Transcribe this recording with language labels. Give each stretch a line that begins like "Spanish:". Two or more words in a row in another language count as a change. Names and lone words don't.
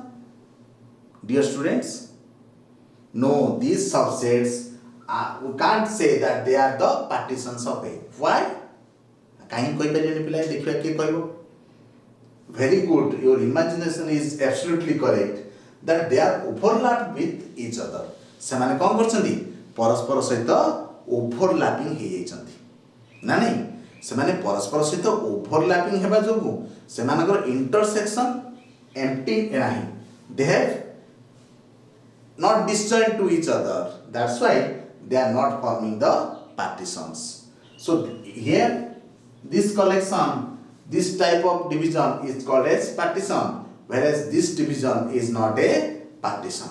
English: Dear students, no, these subsets we can't say that they are the partitions of A. Why? Very good, your imagination is absolutely correct that they are overlapped with each other.
Odia: ସେମାନେ କ'ଣ କରୁଛନ୍ତି? ପରସ୍ପର ସହିତ overlapping ହେଇଯାଇଛନ୍ତି ନା ନାହିଁ? ସେମାନେ ପରସ୍ପର ସହିତ overlapping ହେବା ଯୋଗୁଁ ସେମାନଙ୍କର
English: intersection empty
Odia: ନାହିଁ.
English: They have not disjoint to each other. That's why they are not forming the partitions. So here this collection, this type of division is called as partition, whereas this division is not a partition.